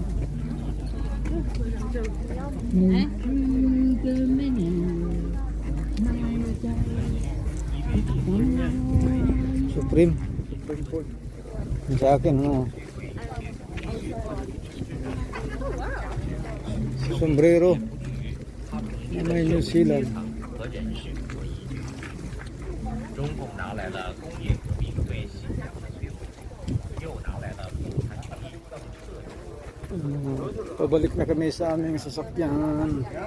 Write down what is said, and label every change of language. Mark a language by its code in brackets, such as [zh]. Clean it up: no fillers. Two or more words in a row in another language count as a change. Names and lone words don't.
[tl] Supreme. Yung sa akin, ano? Sombrero. May New Zealand. [zh] 中共拿来了工业革命对信仰的摧毁，又拿来了共产主义更彻底。 [tl] Pabalik na kami sa aming sasakyan.